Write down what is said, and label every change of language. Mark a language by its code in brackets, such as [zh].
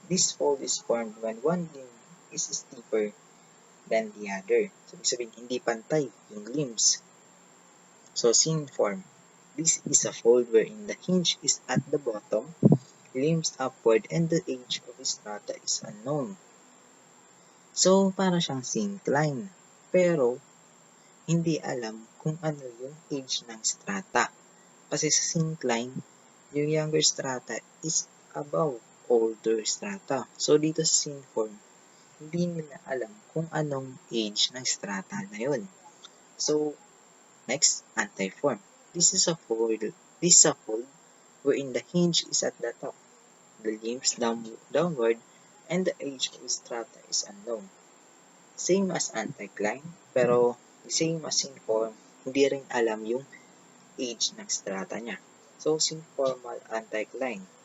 [en] This fold is formed when one limb is steeper than the other. [tl] So, ibig sabihin, hindi pantay yung limbs. So, synform. [en] This is a fold wherein the hinge is at the bottom, limbs upward, and the age of the strata is unknown. [tl] So, para siyang syncline. Pero, hindi alam kung ano yung age ng strata. Kasi sa syncline, yung younger strata is above older strata. So, dito sa synform, hindi nila alam kung anong age ng strata na yun. [en] So, next, antiform. This is a fold wherein the hinge is at the top, the limbs downward, and the age of the strata is unknown. Same as anticline, [tl] pero [en] same as synform, [tl] hindi rin alam yung age ng strata niya. So, synformal anticline.